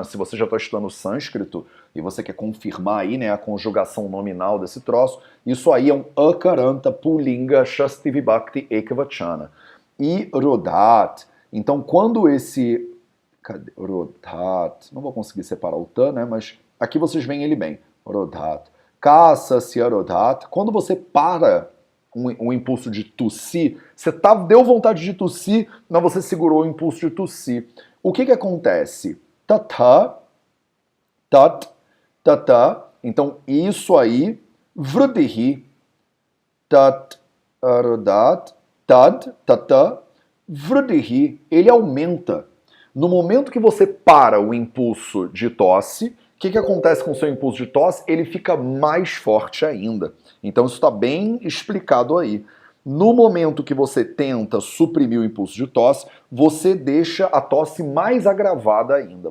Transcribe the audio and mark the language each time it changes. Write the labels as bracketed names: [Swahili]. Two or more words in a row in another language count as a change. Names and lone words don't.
[Portuguese] Se você já está estudando sânscrito e você quer confirmar aí, né, a conjugação nominal desse troço, isso aí é um [Sanskrit] अकारान्त पुलिङ्ग षष्ठी विभक्ति एकवचन. [Portuguese] E Rodhat. Então, quando esse... Cadê? Rodhat. Não vou conseguir separar o tan, né? Mas aqui vocês veem ele bem. [Sanskrit] रोधात्। कासस्य रोधात्. [Portuguese] Quando você para um impulso de tossir, você deu vontade de tossir, mas você segurou o impulso de tossir. O que acontece? [Sanskrit] तत, तत्, तत. [Portuguese] Então, isso aí, [Sanskrit] वृदिहि, तत्, रोधात्, तद्, तत, वृदिहि, [Portuguese] ele aumenta. No momento que você para o impulso de tosse, o que acontece com o seu impulso de tosse? Ele fica mais forte ainda. Então isso está bem explicado aí. No momento que você tenta suprimir o impulso de tosse, você deixa a tosse mais agravada ainda.